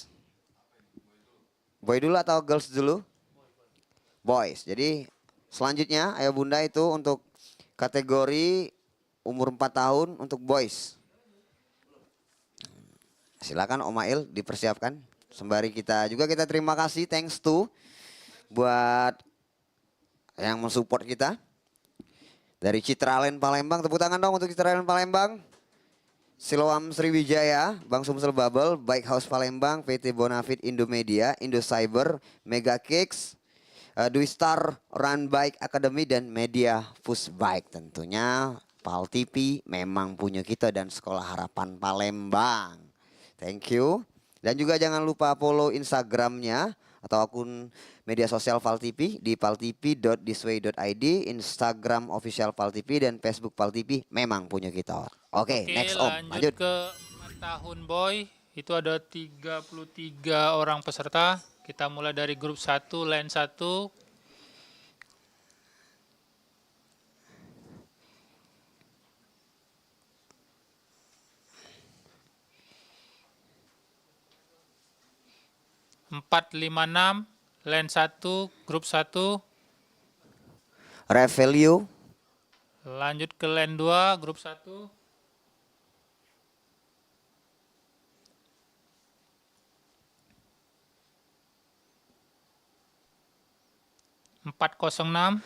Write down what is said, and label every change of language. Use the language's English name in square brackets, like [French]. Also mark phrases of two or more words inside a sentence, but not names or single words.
[Indonesian] Boy dulu atau girls dulu? Boys. Jadi selanjutnya Ayah Bunda itu untuk kategori umur 4 tahun untuk boys. Silakan Om Ail dipersiapkan. Sembari kita terima kasih, [English] thanks to [Indonesian] buat yang mensupport kita. Dari Citraland Palembang, tepuk tangan dong untuk Citraland Palembang. Siloam Sriwijaya, Bang Sumsel Bubble, Bike House Palembang, PT Bonafit Indomedia, Indocyber, Mega Kicks, Dwi Star Run Bike Academy dan Media Fus Bike. Tentunya Pal TV memang punya kita dan Sekolah Harapan Palembang. [English] Thank you. [Indonesian] Dan juga jangan lupa follow Instagramnya atau akun media sosial Pal TV di paltv.thisway.id, Instagram official Pal TV dan Facebook Pal TV memang punya kita. Oke, next Om, lanjut. Ke 4 tahun boy, itu ada 33 orang peserta. Kita mulai dari grup 1, line 1. Empat lima enam, line 1, grup 1. Revelio. Lanjut ke line 2, grup 1. 406.